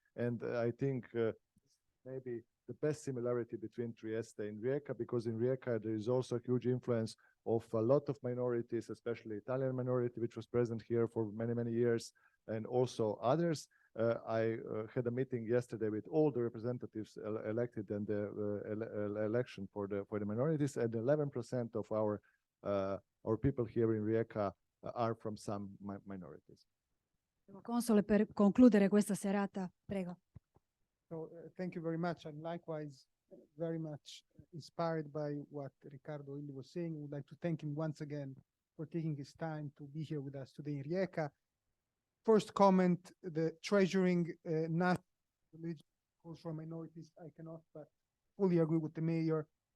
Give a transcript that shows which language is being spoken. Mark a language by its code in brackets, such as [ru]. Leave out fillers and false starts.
[en] And I think maybe the best similarity between Trieste and Rijeka, because in Rijeka there is also a huge influence of a lot of minorities, especially Italian minority, which was present here for many, many years, and also others. I had a meeting yesterday with all the representatives elected in the election for the minorities, and 11% of our people here in Rijeka are from some minorities. [it] Console, per concludere questa serata, prego. [en] So, thank you very much, and likewise, very much inspired by what Ricardo Illy was saying. I would like to thank him once again for taking his time to be here with us today in Rijeka. First comment, the treasuring national religion, cultural minorities, I cannot but fully agree with the mayor.